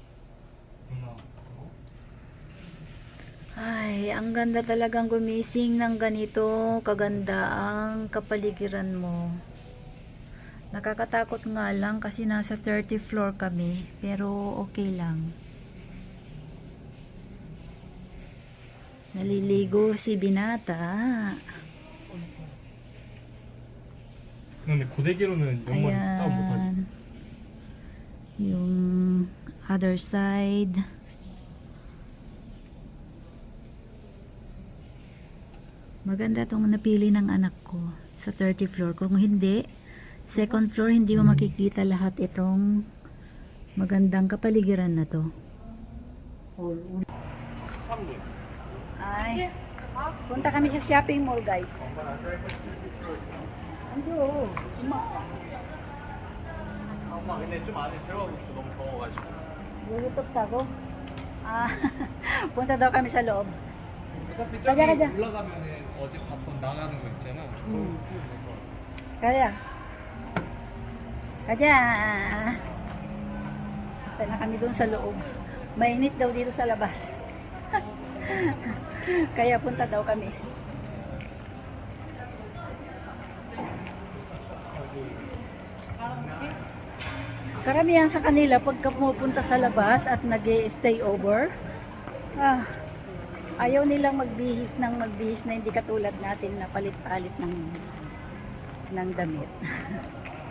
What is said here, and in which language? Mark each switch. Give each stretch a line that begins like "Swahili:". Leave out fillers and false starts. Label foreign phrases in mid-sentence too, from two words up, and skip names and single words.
Filipino: Ay, ang ganda talagang gumising ng ganito. Kaganda ang kapaligiran mo. Nakakatakot nga lang kasi nasa
English: 30th floor
Filipino: kami. Pero okay lang. Naliligo si Binata.
Korean: 근데 고데기로는 영만 따로 못하지.
Filipino: Ayan. Yung
English: other side.
Filipino: Maganda tong napili ng anak ko sa
English: 30th floor.
Filipino: Kung hindi,
English: second floor,
Filipino: hindi mo makikita lahat itong magandang kapaligiran na to.
Korean: 13분.
Filipino: Ay, punta kami sa
English: shopping mall,
Filipino: guys. Ando,
Korean: 아빠 근데 좀 안에 들어가고 싶어. 너무 더워가지고.
Filipino: YouTube tago? Ah, punta daw kami sa loob.
Korean: 어차피 저기 가자. 올라가면은 어제 봤던 나가는 거 있잖아.
Filipino: Kaya. Kaya. Punta na kami doon sa loob. Mainit daw dito sa labas. Kaya punta daw kami. Karamihan sa kanila pagka pumupunta sa labas at nag-
English: stay over,
Filipino: ayaw nilang magbihis na hindi katulad natin na palit-palit ng damit.